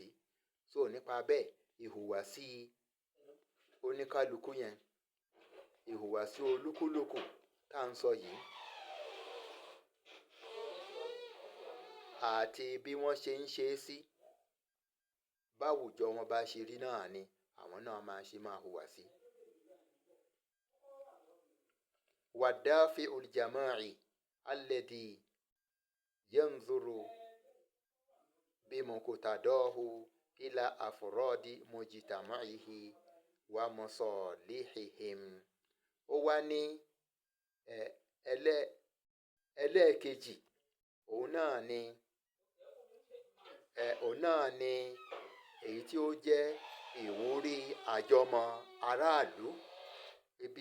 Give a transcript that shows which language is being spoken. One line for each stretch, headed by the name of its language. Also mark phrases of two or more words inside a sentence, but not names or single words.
Yoruba: So nípa bẹ́ẹ̀ ìhùwàsí oníkálukú yẹn, ìhùwàsí olúkúlùkù tá ń sọ yìí àti bí wọ́n ṣe ń ṣe é sí, báwùjọ wọn bá ṣe rí náà ni àwọn náà máa hùwà sí.
Arabic: والدافع الجماعي الذي ينظر بمقتضاه إلى أفراد مجتمعه ومصالحهم.
Yoruba: Ó wá ní ẹlẹ́ẹ̀kejì òun náà ni èyí tí ó jẹ́ ìwúrí àjọmọ aráàlú, ibi